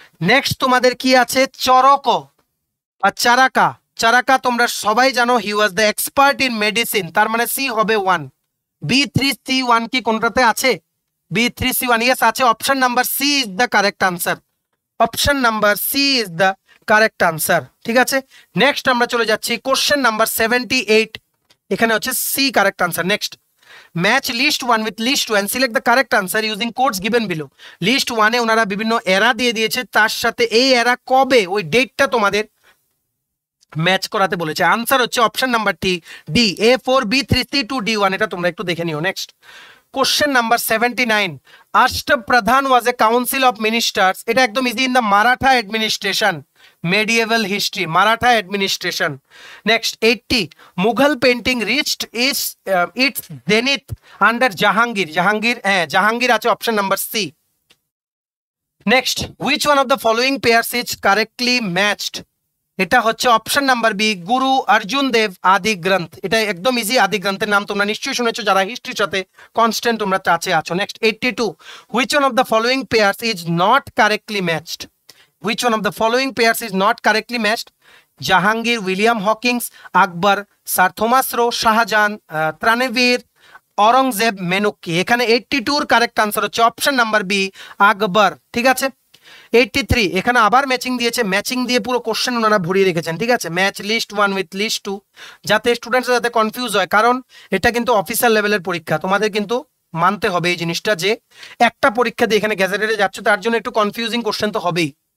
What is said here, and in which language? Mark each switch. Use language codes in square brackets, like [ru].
[bn] Next তোমাদের কি আছে, চরক আর চারাকা তোমরা সবাই জানো, [en] he was the expert in medicine, [bn] তার মানে সি হবে 1। B3C1 কি কোনটাতে আছে, B3C1 ইয়েস আছে, option number C is the correct answer, option number C is the correct answer, ঠিক আছে। নেক্সট আমরা চলে যাচ্ছি কোশ্চেন নাম্বার 78, এখানে হচ্ছে C correct answer. [en] Next match list 1 with list 2 and select the correct answer using codes given below। [bn] List 1 এ ওনারা বিভিন্ন এরা দিয়ে দিয়েছে, তার সাথে এই এরা কবে ওই ডেটটা তোমাদের ম্যাচ করাতে বলেছে। আনসার হচ্ছে অপশন নাম্বার ডি, A4B3C2D1, এটা তোমরা একটু দেখে নিও। [en] next question number 79, Ashtapradhan was a council of ministers, [bn] এটা একদম [en] Easy in the Maratha administration, medieval history, Maratha administration. Next 80, Mughal painting reached its zenith under Jahangir [bn] আছে option number C. Next [en] which one of the following pairs is correctly matched, [bn] এটা হচ্ছে option number B, গুরু অর্জুন দেব আদি গ্রন্থ, এটা একদম easy, আদি গ্রন্থের নাম তোমরা নিশ্চয়ই শুনেছো যারা হিস্ট্রির সাথে কনস্ট্যান্ট তোমরা টাচে আছো। [en] next 82, which one of the following pairs is not correctly matched, which one of the following pairs is not correctly matched, Jahangir William Hawkins, Akbar sir Thomas Roe, Shahjahan Tavernier, [bn] Aurangzeb মেনুকি। এখানে 82 কারেক্ট আনসার হচ্ছে অপশন নাম্বার বি আকবর। ঠিক আছে, 83 এখানে আবার matching দিয়েছে, matching দিয়ে পুরো question ওনারা ভরিয়ে রেখেছেন। ঠিক আছে, ম্যাচ লিস্ট 1 উইথ লিস্ট 2, যাতে স্টুডেন্টরা যাতে কনফিউজ হয়, কারণ এটা কিন্তু অফিসিয়াল লেভেলের পরীক্ষা, তোমাদের কিন্তু মানতে হবে এই জিনিসটা যে একটা পরীক্ষা দিয়ে এখানে গ্যাজেটেডে যাচ্ছে, তার জন্য একটু কনফিউজিং কোশ্চেন তো হবেই।